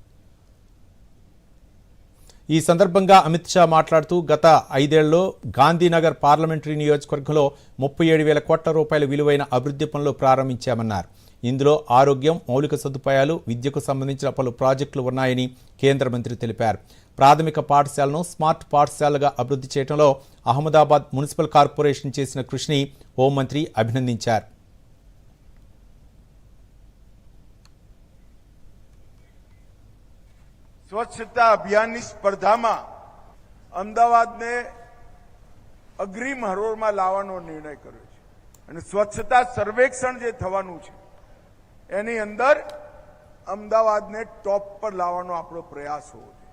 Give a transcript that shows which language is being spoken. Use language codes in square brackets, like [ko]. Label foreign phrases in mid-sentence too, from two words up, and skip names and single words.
[te] ఈ సందర్భంగా అమిత్ షా మాట్లాడుతూ గత 5 ఏళ్లలో గాంధీనగర్ పార్లమెంటరీ నియోజకవర్గంలో 37,000 కోట్ల రూపాయల విలువైన అభివృద్ధి పనులు ప్రారంభించామన్నారు. ఇందులో ఆరోగ్యం, మౌలిక సదుపాయాలు, విద్యకు సంబంధించిన పలు ప్రాజెక్టులు ఉన్నాయని కేంద్ర మంత్రి తెలిపారు. ప్రాథమిక పాఠశాలను స్మార్ట్ పాఠశాలగా అభివృద్ధి చేయడంలో అహ్మదాబాద్ మున్సిపల్ కార్పొరేషన్ చేసిన కృషిని హోంమంత్రి అభినందించారు. [gu] સ્વચ્છતા અભિયાનની સ્પર્ધામાં અમદાવાદને અગ્રીમ હરોળમાં લાવવાનો નિર્ણય કર્યો છે અને સ્વચ્છતા સર્વેક્ષણ જે થવાનું છે એની અંદર અમદાવાદને ટોપ પર લાવવાનો આપણો પ્રયાસ હોવો જોઈએ.